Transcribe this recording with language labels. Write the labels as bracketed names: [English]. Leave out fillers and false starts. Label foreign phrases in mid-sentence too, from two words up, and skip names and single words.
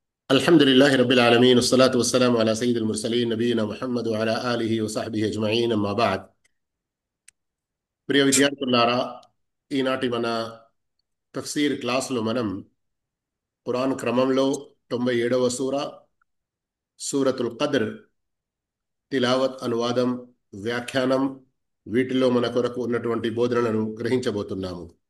[Arabic] الحمد لله رب العالمين والصلاة والسلام على سيد المرسلين نبينا محمد وعلى آله وصحبه أجمعين أما بعد [Telugu] ప్రియ విద్యార్థులారా ఈనాటి మన తఫ్సీర్ క్లాసులో మనం ఖురాన్ క్రమంలో 97వ సూరతుల్ ఖద్ర్ తిలావత్ అనువాదం వ్యాఖ్యానం వీటిలో మన కొరకు ఉన్నటువంటి బోధనలను గ్రహించబోతున్నాము.